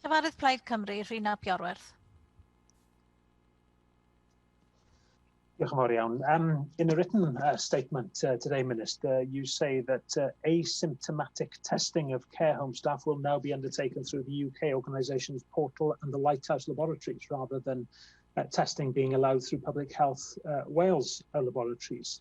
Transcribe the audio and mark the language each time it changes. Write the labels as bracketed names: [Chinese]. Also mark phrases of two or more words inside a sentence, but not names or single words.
[Welsh] Cyfarwydd Plaid Cymru, Rhina Piorwerth. Diolch yn fawr iawn. [English] In a written statement today, Minister, you say that asymptomatic testing of care home staff will now be undertaken through the UK organisation's portal and the Lighthouse laboratories, rather than testing being allowed through Public Health Wales laboratories.